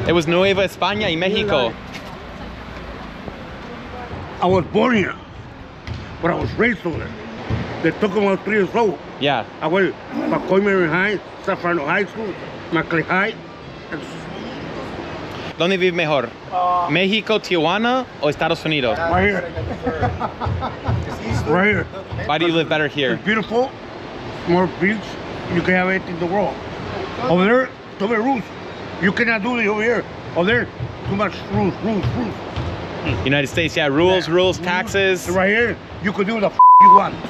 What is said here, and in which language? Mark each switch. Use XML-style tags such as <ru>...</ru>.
<en>It was Nueva España y Mexico. I was born here, but I was raised over there. They took him when I was 3 years old. Yeah. I went to Coimary High, San Fernando High School, Maclay High.</en> <es>¿Dónde vive mejor? ¿México, Tijuana o Estados Unidos?</es> <en>Right here. Right here. Why do you live better here? It's beautiful, more beach. You can have anything in the world. Over there, too many rules. You cannot do it over here. Over there, too much rules. United States, yeah, rules, taxes. Right here, you can do the you want.</en>